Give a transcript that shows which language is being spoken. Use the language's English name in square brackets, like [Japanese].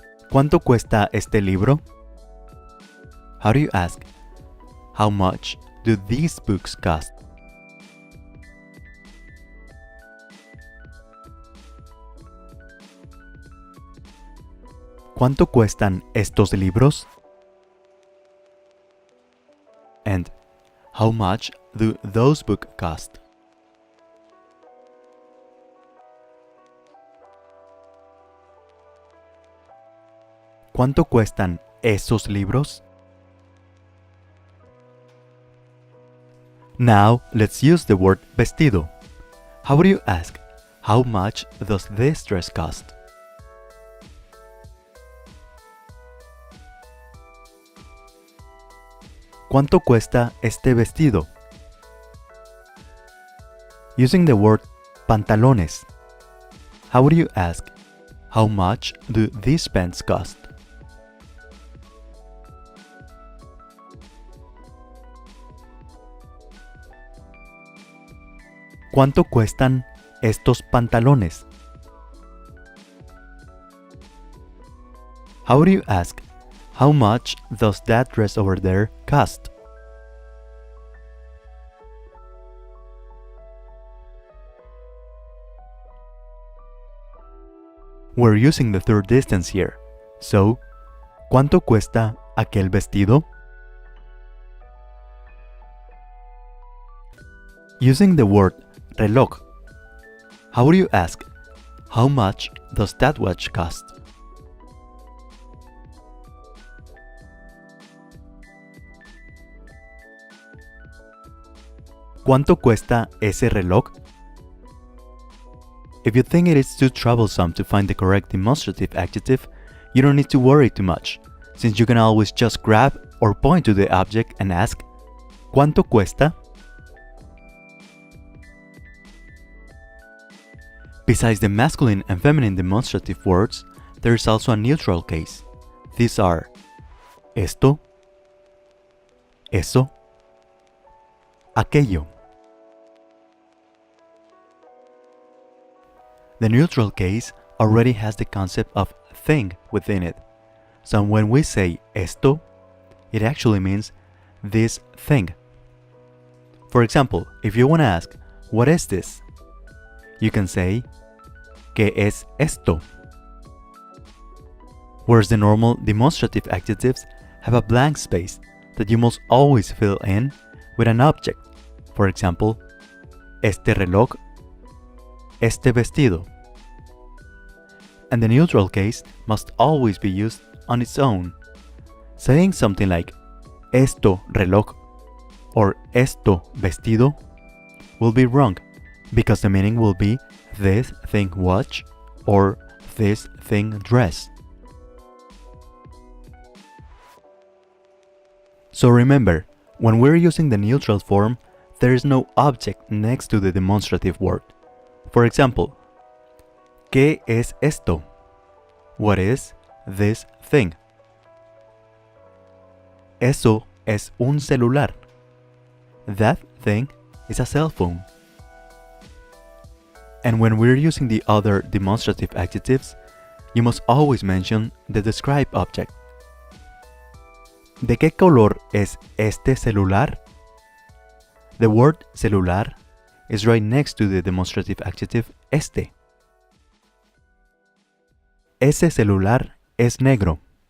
[Spanish] ¿Cuánto cuesta este libro? [English] How do you ask, how much do these books cost? [Spanish] ¿Cuánto cuestan estos libros? [English] And how much do those books cost? [Spanish] ¿Cuánto cuestan esos libros? [English] Now, let's use the word vestido. How would you ask, how much does this dress cost? [Spanish] ¿Cuánto cuesta este vestido? [English] Using the word pantalones, how would you ask, how much do these pants cost? [Spanish] ¿Cuánto cuestan estos pantalones? [English] How would you ask, how much does that dress over there cost? We're using the third distance here, so, [Spanish] ¿cuánto cuesta aquel vestido? [English] Using the word reloj, how would you ask, how much does that watch cost? [Spanish] ¿Cuánto cuesta ese reloj? [English] If you think it is too troublesome to find the correct demonstrative adjective, you don't need to worry too much, since you can always just grab or point to the object and ask, [Spanish] ¿cuánto cuesta? [English] Besides the masculine and feminine demonstrative words, there is also a neutral case. These are [Spanish] esto, eso, aquello. [English] The neutral case already has the concept of thing within it. So when we say esto, it actually means this thing. For example, if you want to ask, what is this? You can say, [Spanish] ¿qué es esto? [English] Whereas the normal demonstrative adjectives have a blank space that you must always fill in with an object. For example, [Spanish] este reloj, este vestido. [English] And the neutral case must always be used on its own. Saying something like [Spanish] esto reloj [English] or [Spanish] esto vestido [English] will be wrong because the meaning will be this thing watch or this thing dress. So remember, when we're using the neutral form, there is no object next to the demonstrative word. For example, [Spanish] ¿qué es esto? [English] What is this thing? [Spanish] Eso es un celular. [English] That thing is a cell phone. And when we're using the other demonstrative adjectives, you must always mention the describe object. [Spanish] ¿De qué color es este celular? [English] The word celular is right next to the demonstrative adjective este. [Spanish] Ese celular es negro.